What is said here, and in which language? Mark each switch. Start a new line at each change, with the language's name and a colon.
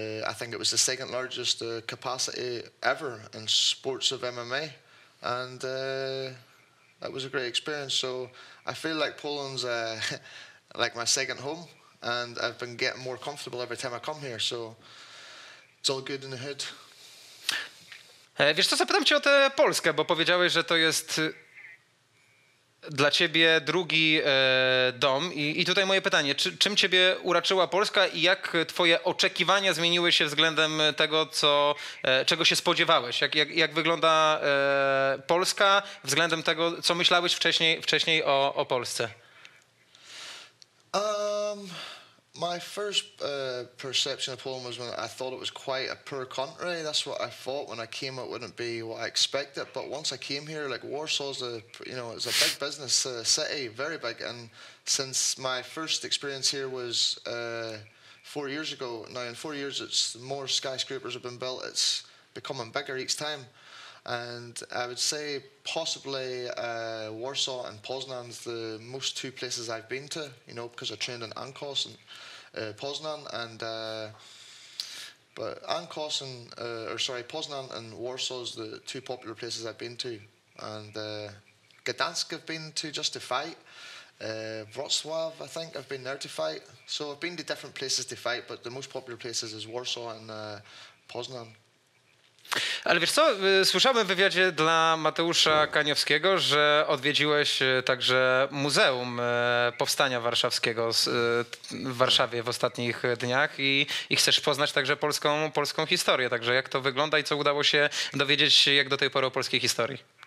English: I think it was the second largest capacity ever in sports of MMA. And that was a great experience. So I feel like Poland's like my second home, and I've been getting more comfortable every time I come here. So it's all good in the hood.
Polish: Wiesz co, zapytam cię o tę Polskę, bo powiedziałeś, że to jest dla ciebie drugi dom. I tutaj moje pytanie, czym ciebie uraczyła Polska i jak twoje oczekiwania zmieniły się względem tego, czego się spodziewałeś? Jak wygląda Polska względem tego, co myślałeś wcześniej o Polsce?
English: My first perception of Poland was when I thought it was quite a poor country. That's what I thought when I came. It wouldn't be what I expected. But once I came here, like Warsaw's it's a big business city, very big. And since my first experience here was 4 years ago, now in 4 years, it's more skyscrapers have been built. It's becoming bigger each time. And I would say possibly Warsaw and Poznan's the most two places I've been to, because I trained in Ankos and Poznan, and but Poznan and Warsaw's the two popular places I've been to, and Gdansk I've been to just to fight. Wrocław, I think I've been there to fight. So I've been to different places to fight, but the most popular places is Warsaw and Poznan.
Polish: Ale wiesz co, słyszałem w wywiadzie dla Mateusza Kaniowskiego, że odwiedziłeś także Muzeum Powstania Warszawskiego w Warszawie w ostatnich dniach i chcesz poznać także polską historię. Także jak to wygląda i co udało się dowiedzieć jak do tej pory o polskiej historii?